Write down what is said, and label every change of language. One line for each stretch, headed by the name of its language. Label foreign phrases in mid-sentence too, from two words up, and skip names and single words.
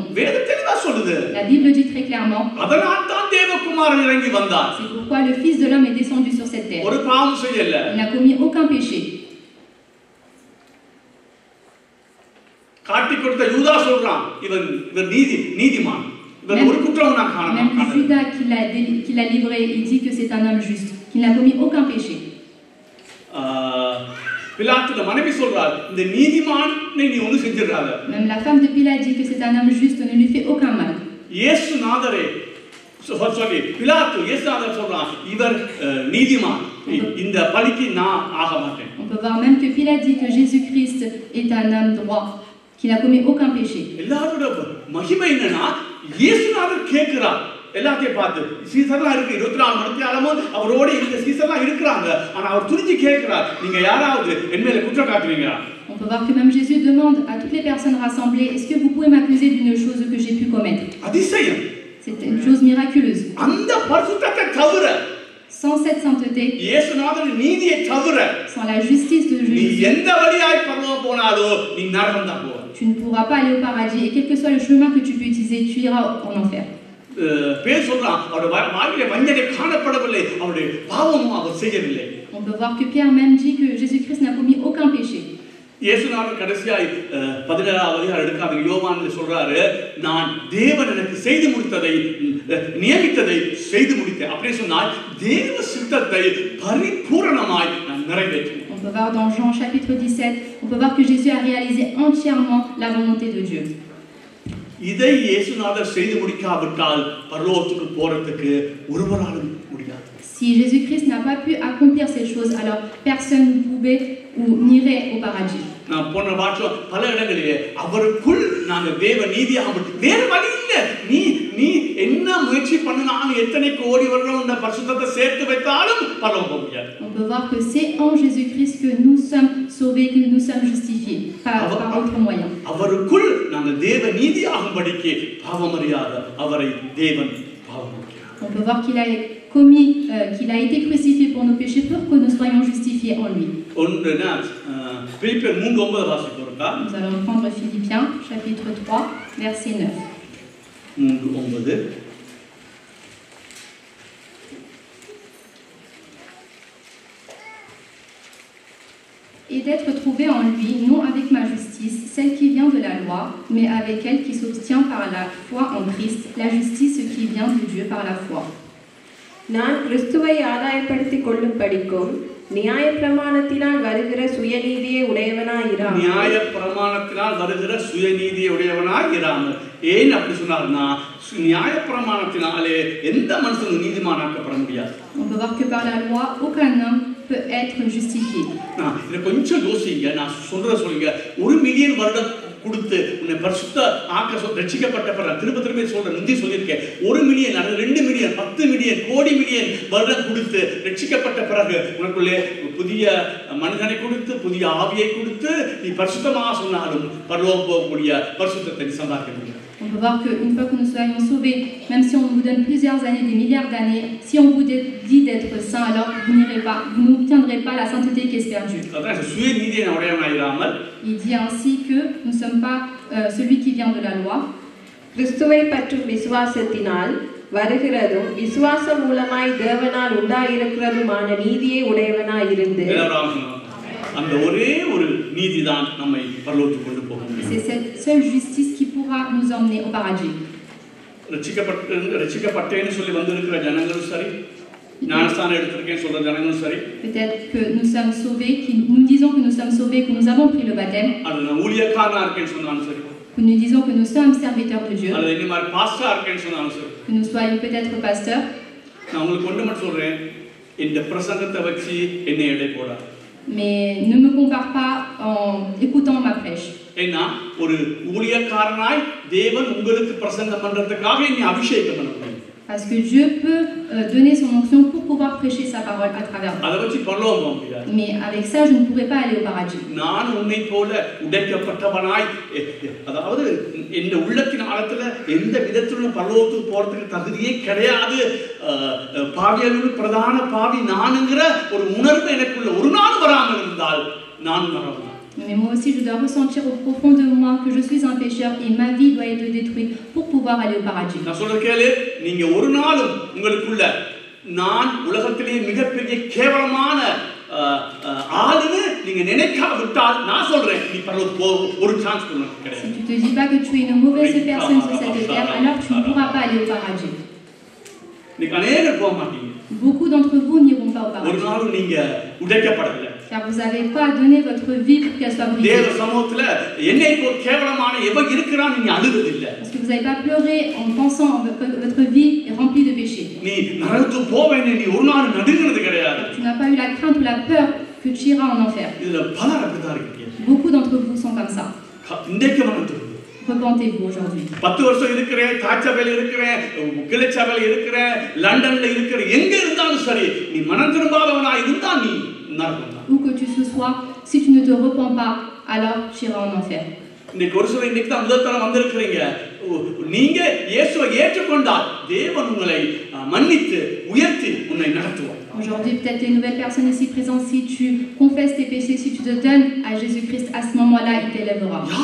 Tamil: வேதம் தெளிவா சொல்லுது.
French: La Bible dit très clairement.
Tamil: அதனால தான் தேவகுமாரன் இறங்கி வந்தார்.
French: C'est pourquoi le Fils de l'homme est descendu sur cette terre.
Tamil: ஒரு பாவம் செய்யல.
French: Il n'a commis aucun péché.
Tamil: காட்டி கொடுத்த யூதா சொல்றான், இவன் நீதிமான். இவன் ஒரு குற்றம் நான் காண Même மாட்டேன்.
French: Judas qui l'a livré, il dit que c'est un homme juste, qu'il n'a commis aucun péché.
Tamil: பிலாத்துல மனைவி சொல்றாள், இந்த நீதிமானை நீ ஒண்ணு செஞ்சிராத.
French: Même la femme de Pilate dit que c'est un homme juste, ne lui fait aucun mal.
Tamil: இயேசு நாதரே சொல்லி பிலாத்து இயேசுநாதர் சொல்றான், இவர் நீதிமான், இந்த பலிக்கு நான் ஆக மாட்டேன்.
French: On peut voir même que Pilate dit que Jésus-Christ est un homme droit, qu'il n'a commis aucun péché.
Tamil: எல்லாரோட மகிமை என்னன்னா, இயேசுநாதர் கேட்கிறார் எல்லாத்தையும் பார்த்து, சீசர்லாம் இருக்கு 24 மணி நேரமும் அவரோட இந்த சீசர்லாம் இருக்கிறாங்க, ஆனா அவர் துணிஞ்சு கேட்கிறார், நீங்க யாராவது என் மேல குற்றம் காட்டுவீங்களா?
French: On peut voir que même Jésus demande à toutes les personnes rassemblées, est-ce que vous pouvez m'accuser d'une chose que j'ai pu commettre?
Tamil: அதிசயம்.
French: C'est une chose miraculeuse.
Tamil: அந்த பரிசுத்தத்தை தவிர,
French: sans cette sainteté,
Tamil: இயேசுநாதர் நீதியை தவிர,
French: sans la justice de நீ Jésus,
Tamil: எந்த வழியாய் பரலோகம் போனாலோ நீ நரகம் தான் போவ.
French: tu ne pourras pas aller au paradis, et quel que soit le chemin que tu peux utiliser, tu iras en enfer.
Tamil: பேர் சொல்றான், அவருடைய வாழ்க்கையில வஞ்சனை காணப்படவில்லை, அவருடைய பாவமும் அவர் செய்யவில்லை.
French: On peut voir que Pierre même dit que Jésus-Christ n'a commis aucun péché.
Tamil: இயேசுநாதர் கடைசியாய் 17ஆவது அதிகாரம் எடுக்காத யோவான்ல சொல்றாரு, நான் தேவன் எனக்கு செய்து முடித்ததை நியமித்ததை செய்து முடித்தேன். அப்படி சொன்னால் தேவ சித்தத்தை பரிபூரணமாய் நான் நிறைவேற்றினேன்.
French: On peut voir dans Jean chapitre 17, on peut voir que Jésus a réalisé entièrement la volonté de Dieu.
Tamil: இதை இயேசுநாதர் செய்து முடிக்காவிட்டால் பரலோகத்துக்கு போறதுக்கு ஒருவராலும் முடியாது.
French: Si Jésus-Christ n'a pas pu accomplir ces choses, alors personne ne pouvait ou n'irait au paradis.
Tamil: நான் போன வாரம் பல இடங்களிலே அவருக்குள் நாங்க தேவ நீதியாக வேற வழி இல்ல. நீ என்ன முயற்சி பண்ணினாலும் எத்தனை கோடி வருடம் இந்த பரிசுத்தத்தை சேர்த்து வைத்தாலும் பரலோகம் போக முடியாது.
French: On peut voir que c'est en Jésus-Christ que nous sommes sauvés, que nous sommes justifiés, par autre moyen.
Tamil: அவருக்குள் நாங்க தேவ நீதியாகும்படிக்கு பாவமறியாத அவரை தேவன் பாவமாக்கினார்.
French: On peut voir qu'il a commis, qu'il a été crucifié pour nos péchés pour que nous soyons justifiés en lui.
Tamil: Philippiens 3:9 வாசிப்போம்க்கா.
French: Nous allons prendre Philippiens chapitre 3 verset 9. 3:9. Et d'être trouvé en lui, non avec ma justice, celle qui vient de la loi, mais avec elle qui s'obtient par la foi en Christ, la justice qui vient de Dieu par la foi.
Tamil: நான் கிறிஸ்துவை ஆதாயப்படுத்திக் கொள்ளும்படிக்கும் நியாயப்பிரமாணத்தினால் வருகிற சுயநீதியை உடையவனாயிராமல். நியாயப்பிரமாணத்தினால் வருகிற சுயநீதியை உடையவனாய் இராமல். ஏன் அப்படி சொன்னார்னா, நியாயப்பிரமாணத்தினாலே எந்த மனுஷனும் நீதிமானாக்கப்பட முடியாது.
French: On peut voir que par la loi, aucun homme peut être justifié.
Tamil: இதை கொஞ்சம் யோசிங்க, நான் சொல்லுங்க. 1 மில்லியன் வருடம் கொடுத்து உன்னை பரிசுத்த ஆக்க ரட்சிக்கப்பட்ட பிறகு திரும்ப சொல்றேன், முந்தி சொல்லியிருக்கேன், 1 மில்லியன் அல்லது 2 மில்லியன் 10 மில்லியன் கோடி மில்லியன் வருடம் கொடுத்து ரட்சிக்கப்பட்ட பிறகு உனக்குள்ளே புதிய மனிதனை கொடுத்து புதிய ஆவியை கொடுத்து நீ பரிசுத்தமாக சொன்னாலும் பரலோகம் போகக்கூடிய பரிசுத்தத்தை நீ சம்பாதிக்க முடியாது.
French: On peut voir qu'une fois que nous soyons sauvés, même si on vous donne plusieurs années, des milliards d'années, si on vous dit d'être saint, alors vous n'irez pas, vous n'obtiendrez pas la sainteté qu'espère Dieu. Il dit ainsi que nous ne sommes pas celui qui vient de la loi.
Tamil: கிறிஸ்துவை பற்றும் விசுவாசத்தினால் வருகிறதும் விசுவாசம் மூலமாய் தேவனால் உண்டாயிருக்கிறதுமான நீதியை உடையவனாய் இருந்து அந்த ஒரே ஒரு நீதிதான் நம்மை பரலோகத்துக்கு கொண்டு போக முடியும்.
French: C'est cette seule justice qui pourra nous emmener au paradis.
Tamil: ரட்சிக்கப்பட்டேன்னு சொல்லி வந்திருக்கிற ஜனங்களும் சரி, ஞானஸ்தானம் எடுத்திருக்கேன்னு சொல்ற ஜனங்களும் சரி,
French: Peut-être que nous sommes sauvés, nous disons que nous sommes sauvés, que nous avons pris le baptême,
Tamil: அது நான் ஊழியக்காரனா இருக்கேன்னு சொன்னாலும் சரி,
French: que nous disons que nous sommes serviteurs de Dieu,
Tamil: அல்லது இந்த மாதிரி பாஸ்டரா இருக்கேன்னு சொன்னாலும் சரி,
French: que nous soyons peut-être pasteurs.
Tamil: நான் உங்களுக்கு ஒன்று மட்டும் சொல்றேன், இந்த பிரசங்கத்தை வச்சு என்னை எடை போடாது.
French: Mais ne me compare pas en écoutant ma prêche.
Tamil: ஏன்னா ஒரு ஊழியக்காரனாய் தேவன் உங்களுக்கு பிரசங்கம் பண்றதுக்காக என்னை அபிஷேகம் பண்ண முடியும்.
French: Parce que Dieu peut donner son onction pour pouvoir prêcher sa parole à travers moi.
Tamil: அதை வச்சு பரலோகம் போக முடியாது.
French: Mais avec ça, je ne pourrais pas aller au paradis.
Tamil: நான் உன்னை போல உடைக்கப்பட்டவனாய், அதாவது இந்த உள்ளத்தின் ஆழத்துல எந்த விதத்திலும் பரலோகத்துக்கு போறதுக்கு தகுதியே கிடையாது, பாவியர்களுக்கு பிரதான பாவி நானுங்கிற ஒரு உணர்வு எனக்குள்ள ஒரு நாள் வராமல் இருந்தால் நான் வரலாம்.
French: Mais moi aussi, je dois ressentir au profond de moi que je suis un pécheur et ma vie doit être détruite pour pouvoir aller au paradis.
Tamil: நான் சொல்ற கேளு, நீங்க ஒரு நாளும் உங்களுக்குள்ள நான் உலகத்திலேயே மிகப்பெரிய கேவலமான ஆளுன்னு நீங்க நினைக்காவிட்டால் நான் சொல்றேன், நீ பரலோகத்துக்கு போக ஒரு சான்ஸ் கிடையாது.
French: Si tu te dis pas que tu es une mauvaise personne sur cette terre, alors tu ne pourras pas aller au paradis.
Tamil: நீங்க அநேகர் போக மாட்டீங்க.
French: Beaucoup d'entre vous n'iront pas au ஒரு paradis.
Tamil: நாளும் நீங்க உடைக்கப்படல.
French: Car vous n'avez pas donné votre vie pour qu'elle soit brisée.
Tamil: தேவ சமூகத்துல என்னை போல கேவலமான எவன் இருக்கிறான் நீங்க அழுவது இல்ல.
French: Parce que vous n'avez pas pleuré en pensant que votre vie est remplie de péchés.
Tamil: நீ நரகத்துக்கு போவேன்னு நீ ஒரு நாள் நடுங்கிறது கிடையாது.
French: Tu n'as pas eu la crainte ou la peur que tu iras en enfer.
Tamil: இதுல பலர் அப்படிதான் இருக்கீங்க.
French: Beaucoup d'entre vous sont comme ça.
Tamil: இன்றைக்கு மனது
French: Repentez-vous aujourd'hui.
Tamil: 10 வருஷம் இருக்கிறேன், தாச்சபையில் இருக்கிறேன், கிளச்சபையில் இருக்கிறேன், லண்டன்ல இருக்கிறேன், எங்க இருந்தாலும் சரி, நீ மனம் திரும்பாதவனா இருந்தா நீ நரகம் தான்.
French: Où que tu sois, si tu ne te repens pas, alors tu iras en enfer.
Tamil: இன்னைக்கு ஒரு சில இன்னைக்கு தான் முதல் தரம் வந்திருக்கிறீங்க. நீங்க இயேசுவை ஏற்றுக்கொண்டால் தேவன் உங்களை மன்னித்து உயர்த்தி உன்னை நடத்துவார்.
French: Aujourd'hui, peut-être les nouvelles personnes ici présentes, si tu confesses tes péchés, si tu te donnes à Jésus-Christ, à ce moment-là, il t'élèvera.